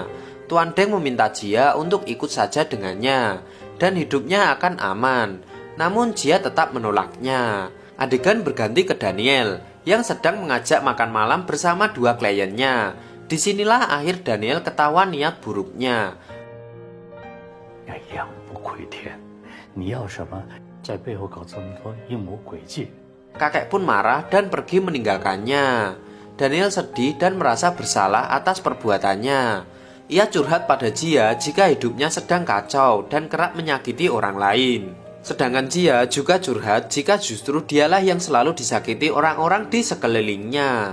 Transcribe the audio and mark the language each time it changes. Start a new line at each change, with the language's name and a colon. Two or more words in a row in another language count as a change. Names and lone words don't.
Indonesian: Tuan Deng meminta Jia untuk ikut saja dengannya dan hidupnya akan aman. Namun Jia tetap menolaknya. Adegan berganti ke Daniel yang sedang mengajak makan malam bersama 2 kliennya. Disinilah akhir Daniel ketahuan niat buruknya.
Chinese: 回天，你要什么，在背后搞这么多阴谋诡计？
Indonesian: Kakek pun marah dan pergi meninggalkannya. Daniel sedih dan merasa bersalah atas perbuatannya. Ia curhat pada Jia jika hidupnya sedang kacau dan kerap menyakiti orang lain. Sedangkan Jia juga curhat jika justru dialah yang selalu disakiti orang-orang di sekelilingnya.